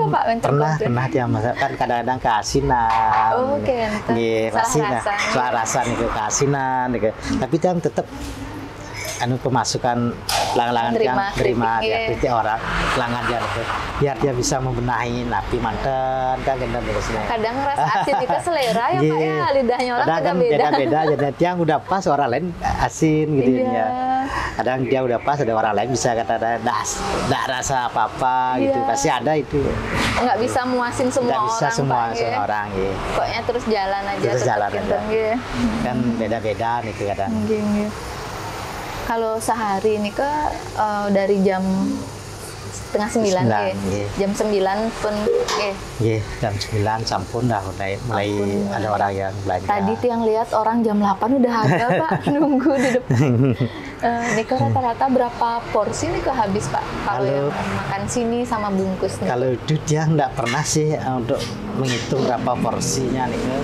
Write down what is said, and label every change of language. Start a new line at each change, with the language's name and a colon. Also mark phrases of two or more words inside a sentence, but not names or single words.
Indonesian: nggak, Pak, minta komplain? pernah dia masak kan kadang-kadang keasinan. Oh, oke, ente. Nggih, pasti Salah rasa. salah rasa nih ke keasinan nih ke. Tapi yang tetap pemasukan pelanggan yang terima kritik, ya iya. kritik orang pelanggan dia gitu. Biar dia bisa membenahi
Balinese: napi manten
Indonesian: kan gitu biasanya. Kadang rasa asin itu selera ya Pak ya, lidahnya orang Kadang kan beda-beda. beda-beda jadi yang udah pas orang lain asin gitu Iya. ya. Kadang dia udah pas ada orang lain bisa kata enggak rasa apa-apa gitu. Iya. Pasti ada itu. Nggak bisa muasin semua Nggak orang bisa semua Pak, ya. orang ya. Pokoknya terus jalan aja. Terus tetap jalan gitu, aja. nggih. Kan beda-beda nih kadang. Nggih, nggih. Kalau sehari ini dari jam setengah 9 9, nggih. nggih. Jam 9 pun nggih. Iya, jam 9 sampun dah mulai Ampun, ada orang yang belanja. Tadi tuh yang lihat orang jam 8 udah ada Pak, nunggu di depan. Nika rata-rata berapa porsi nih habis Pak? Kalau yang makan sini sama bungkus nih. Kalau itu dia nggak pernah sih untuk menghitung berapa porsinya nih.